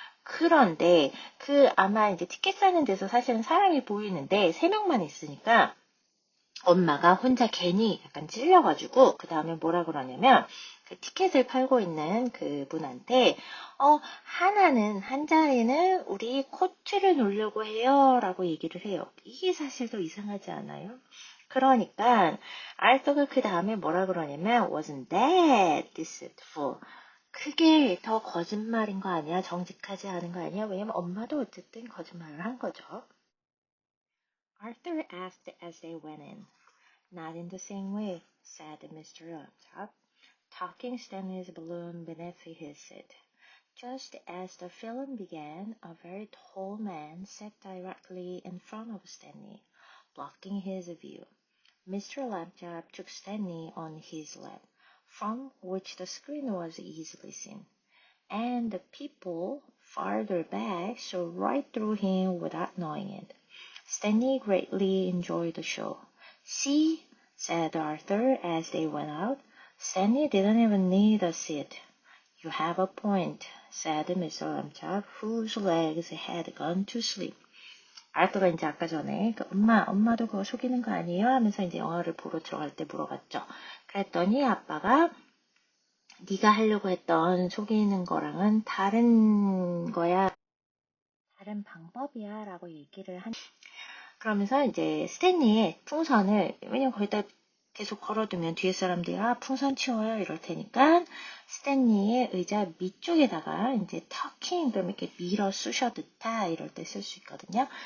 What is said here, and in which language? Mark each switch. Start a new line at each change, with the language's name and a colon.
Korean: 그런데 아마 이제 티켓 사는 데서 사실은 사람이 보이는데 3명만 있으니까 엄마가 혼자 괜히 약간 찔려가지고 그 다음에 뭐라 그러냐면 그 티켓을 팔고 있는 그 분한테 한 자리는 우리 코트를 놓으려고 해요 라고 얘기를 해요. 이게 사실 더 이상하지 않아요? 그러니까 알토가 그 다음에 뭐라 그러냐면
English: wasn't that deceitful
Korean: 그게 더 거짓말인 거 아니야? 정직하지 않은 거 아니야? 왜냐면 엄마도 어쨌든 거짓말을 한 거죠.
English: Arthur asked as they went in. Not in the same way, said Mr. Laptop, tucking Stanley's balloon beneath his seat. Just as the film began, a very tall man sat directly in front of Stanley, blocking his view. Mr. Laptop took Stanley on his lap, from which the screen was easily seen, and the people farther back saw right through him without knowing it. Stanley greatly enjoyed the show. See, said Arthur as they went out. Stanley didn't even need a seat. You have a point, said Mr. Lamchop, whose legs had gone to sleep.
Korean: 아르토가 이제 아까 전에 엄마도 그거 속이는 거 아니에요? 하면서 이제 영화를 보러 들어갈 때 물어봤죠. 그랬더니 아빠가 네가 하려고 했던 속이는 거랑은 다른 거야. 다른 방법이야 라고 얘기를 그러면서 이제 스탠리의 풍선을 왜냐면 거기다 계속 걸어두면 뒤에 사람들이 풍선 치워요 이럴 테니까 스탠리의 의자 밑쪽에다가 이제 터킹 그러면 이렇게 밀어 쑤셔 넣다 이럴 때 쓸 수 있거든요.